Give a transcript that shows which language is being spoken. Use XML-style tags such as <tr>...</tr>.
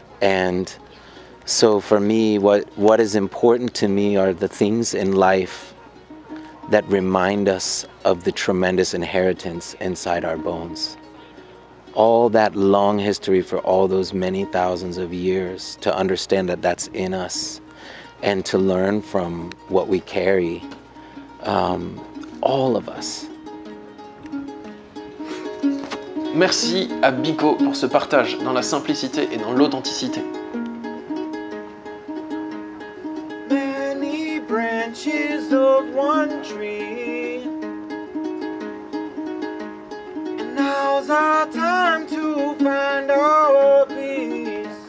<en>And so for me, what is important to me are the things in life that remind us of the tremendous inheritance inside our bones. All that long history for all those many thousands of years, to understand that that's in us and to learn from what we carry, all of us.</en> <fr>Merci à Biko pour ce partage dans la simplicité et dans l'authenticité.</fr> <en>Many branches of one tree, and now's our time to find our peace.</en>